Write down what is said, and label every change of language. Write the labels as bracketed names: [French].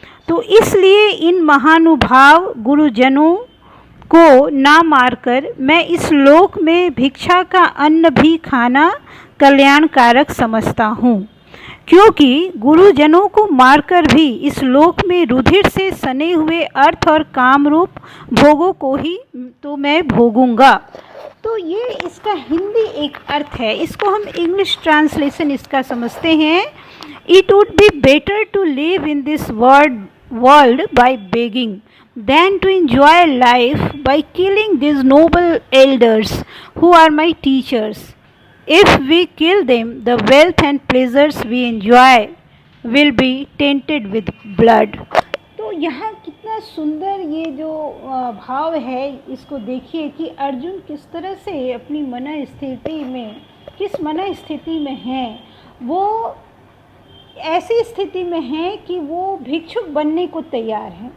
[Hindi] तो इसलिए इन महानुभाव गुरुजनों को ना मारकर मैं इस लोक में भिक्षा का अन्न भी खाना कल्याणकारक समझता हूँ, क्योंकि गुरुजनों को मारकर भी इस लोक में रुधिर से सने हुए अर्थ और काम रूप भोगों को ही तो मैं भोगूंगा। तो ये इसका हिंदी एक अर्थ है, इसको हम इंग्लिश ट्रांसलेशन इसका समझते हैं। [English] It would be better to live in this world by begging than to enjoy life by killing these noble elders who are my teachers. If we kill them, the wealth and pleasures we enjoy will be tainted with blood. [Hindi] तो यहाँ कितना सुंदर ये जो भाव है, इसको देखिए कि अर्जुन किस तरह से अपनी मन स्थिति में, किस मन स्थिति में है। वो ऐसी स्थिति में है कि वो भिक्षुक बनने को तैयार हैं।